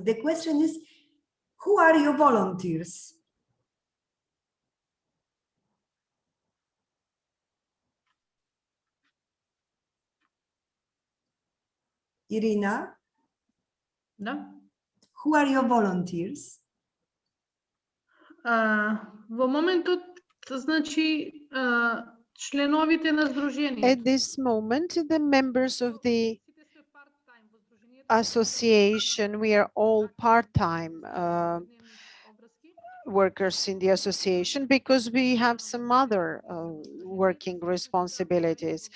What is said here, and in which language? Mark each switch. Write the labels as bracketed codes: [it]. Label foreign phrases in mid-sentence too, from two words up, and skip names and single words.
[en] The question is, who are your volunteers? Irina? [mk] Да. [en] Who are your volunteers? [mk] Во моментот, значи, членовите на Сдружението. [en] At this moment, the members of the association, we are all part-time workers in the association because we have some other working responsibilities.